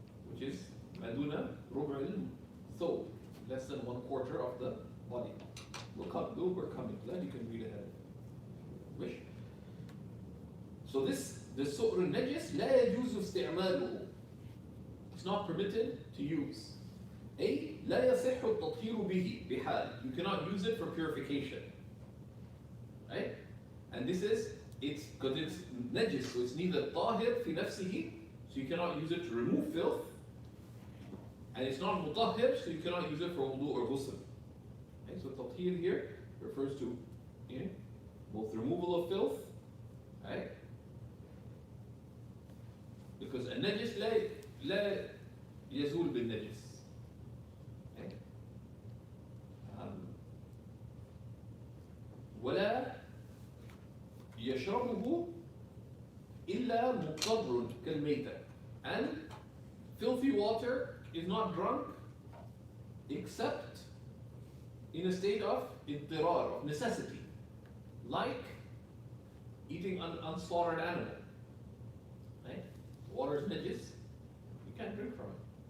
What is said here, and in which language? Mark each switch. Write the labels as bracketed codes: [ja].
[en] Which is [ar] ما دون ربع الثوب, [en] less than 1/4 of the body. We're coming. Glad you can read ahead. Wish. So this the su'r al-najis [ar] لا يجوز استعماله. [en] It's not permitted to use. [ar] أي لا يصح التطهير به بحال. [en] You cannot use it for purification. Right? And this is, it's because it's najis, so it's neither [ar] طاهر في نفسه, [en] so you cannot use it to remove filth, and it's not mutahhir, so you cannot use it for wudu or ghusl. Okay, so tathir here refers to both removal of filth, right? Because a najis [ar] لا يزول بالنجس. [en] Okay? [ar] ولا يشربه إلا مضطر كالميتة. [en] And filthy water is not drunk except in a state of اضطرار, of necessity, like eating an unslaughtered animal. Right? Water is najis, you can't drink from it.